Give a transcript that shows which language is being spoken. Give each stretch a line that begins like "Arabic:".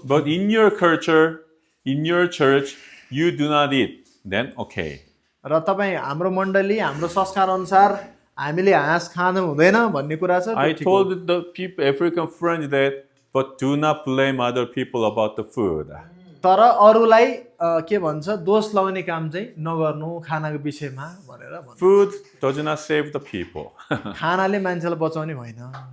English: But in your culture, in your church, you do not eat. Then okay.
Nepali: र तपाईँ हाम्रो मण्डली हाम्रो संस्कार अनुसार हामीले हाँस खानु हुँदैन भन्ने कुरा छ
English: I told the people, African friends that, but do not blame other people about the food.
Nepali: तर अरूलाई के भन्छ दोष लगाउने काम चाहिँ नगर्नु खानाको विषयमा भनेर भन्छ
English: Food does not save the people.
Nepali: खानाले मान्छेलाई बचाउने होइन